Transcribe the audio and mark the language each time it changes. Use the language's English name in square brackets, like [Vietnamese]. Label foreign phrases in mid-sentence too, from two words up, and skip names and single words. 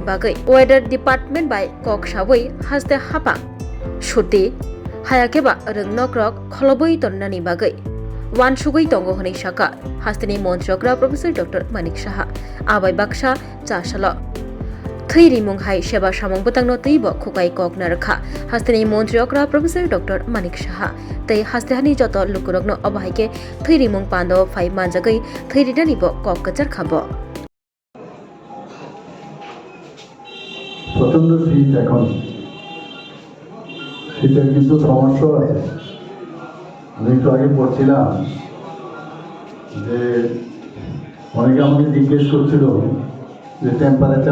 [Kok Borok] बागै वेदार डिपार्टमेन्ट बाय कक साबै हासदे हापा सुति हायाकेबा रोंनग्र खलबै तनिनानि बागै वानसुगै दंग हनै साका हासदेनि मन्त्रिग्रा प्रफेसर डॉक्टर मानिक साहा आबाय बाक्सा जासाल थैरिमुंहाय सेबा सामं बतंगनो तैबो खुकाय कक नारखा हासदेनि मन्त्रिग्रा प्रफेसर डॉक्टर मानिक साहा तै हासदेहानि जत लुकुरगनो अबाहायके थैरिमुं पान्दो फाइ मानजागै थैरिदानिबो कक कचार खाबो [Bangla] প্রচন্ড শীত এখন শীতের কিন্তু সমস্যা আছে আমি একটু আগে পড়ছিলাম যে অনেকে আমাকে জিজ্ঞেস করছিল যে টেম্পারেচার